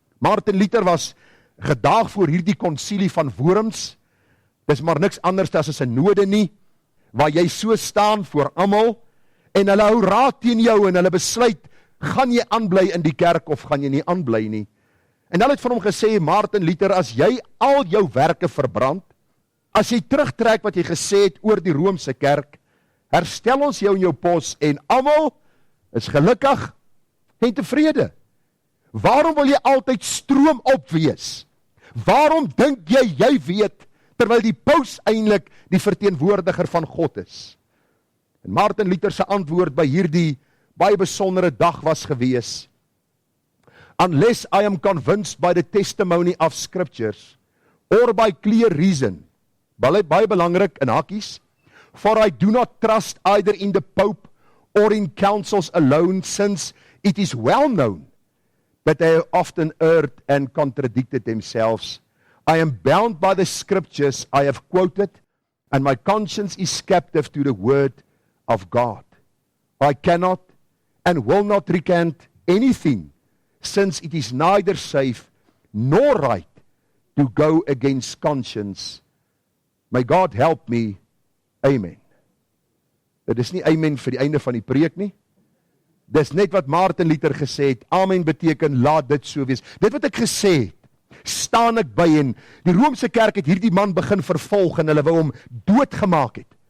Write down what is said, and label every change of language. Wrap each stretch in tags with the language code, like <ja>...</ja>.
<af>Martin Luther was gedaag voor hierdie konsilie van Worms. Dis maar niks anders as 'n synode nie, waar jy so staan voor almal, en hulle hou raad teen jou, en hulle besluit, gaan jy aanbly in die kerk, of gaan jy nie aanbly nie. En hulle het vir hom gesê, Martin Luther, as jy al jou werke verbrand, as jy terugtrek wat jy gesê het oor die Romeinse kerk, herstel ons jou in jou pos, en almal is gelukkig en tevrede. Waarom wil jy altyd stroom op wees? Waarom dink jy weet, terwyl die paus eintlik die verteenwoordiger van God is? En Martin Luther se antwoord by hierdie baie besondere dag was gewees,</af> <en>unless I am convinced by the testimony of scriptures, or by clear reason,</en> <af>baie belangrik in hakkies,</af> <en>for I do not trust either in the Pope or in councils alone, since it is well known that they have often erred and contradicted themselves. I am bound by the scriptures I have quoted, and my conscience is captive to the word of God. I cannot and will not recant anything, since it is neither safe nor right to go against conscience. May God help me. Amen.</en> <af>Dit is nie amen vir die einde van die preek nie. Dis net wat Martin Luther gesê het. Amen beteken laat dit so wees. Dit wat ek gesê het, staan ek by, en die Romeinse kerk het hierdie man begin vervolg en hulle wou hom doodgemaak het.</af>